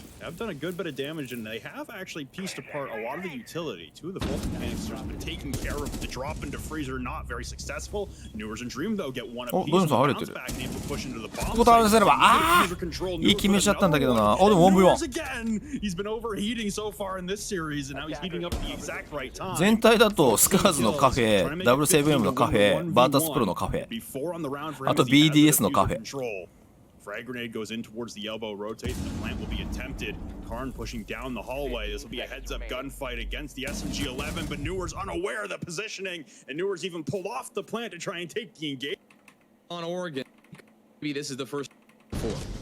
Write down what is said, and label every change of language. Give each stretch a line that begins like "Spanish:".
English: ？I've done a good bit of damage, and they have actually pieced apart a lot of the utility. Two of the Vulcan canisters have been taken care of. The drop into freezer not very successful. Newers and Dream though get one apiece. Bounce back and able to push into the bomb.
Japanese: ここ倒せればいい決めしちゃったんだけどな。でも 1v1。
English: He's been overheating so far in this series, and now he's heating up at the exact right time.
Japanese: 全体だとスカーズのカフェ、W7M のカフェ、バータスプロのカフェ、あと BDS のカフェ。
English: Frag grenade goes in towards the elbow, rotates, and the plant will be attempted. Karn pushing down the hallway. This will be a heads-up gunfight against the SMG-11, but Newer's unaware of the positioning, and Newer's even pulled off the plant to try and take the engagement. On Oregon, maybe this is the first four.